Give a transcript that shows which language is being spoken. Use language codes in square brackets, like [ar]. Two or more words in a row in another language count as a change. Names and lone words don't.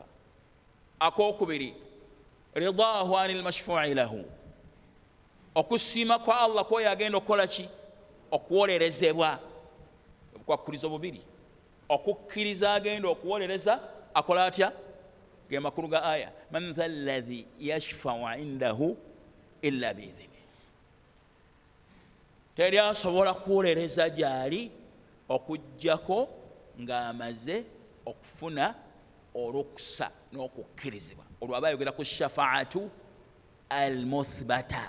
[ar] Akokubiri رضاه عن المشفوع له. [lg] Okusiima kwa Allah kwoyo agenda okukola ki? Okuwolerezebwa. Obukwakkurizo bubiri. Okukkiriza agenda okuwolereza akola atya? Ge makulu ga aya. [ar] من ذا الذي يشفع عنده إلا بإذنه. [lg] Teri asobola kuwolereza gyali okuggyako ng'amaze okufuna olukusa n'okukkirizibwa. Olwo aba ayogera ku [ar] الشفاعة المثبتة.